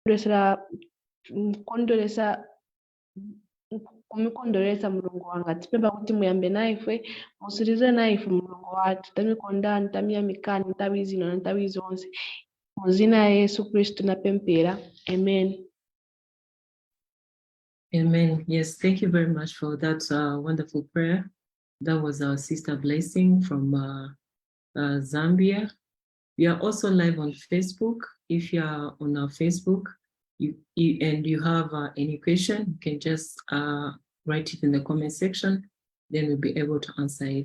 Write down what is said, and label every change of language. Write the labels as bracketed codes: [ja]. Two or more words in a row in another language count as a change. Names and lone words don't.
[ny] kumikondolesa mulungu wanga tipemba kuti muyambe naife musirize naife mulungu wathu tamikondani tamiyamikani nthawi zino na nthawi zonse muzina ya Yesu Kristu napemphera. Amen. Amen. [en] Yes, thank you very much for that wonderful prayer. That was our sister Blessing from Zambia. We are also live on Facebook. If you are on our Facebook and you have any question, you can just write it in the comment section, then we'll be able to answer it.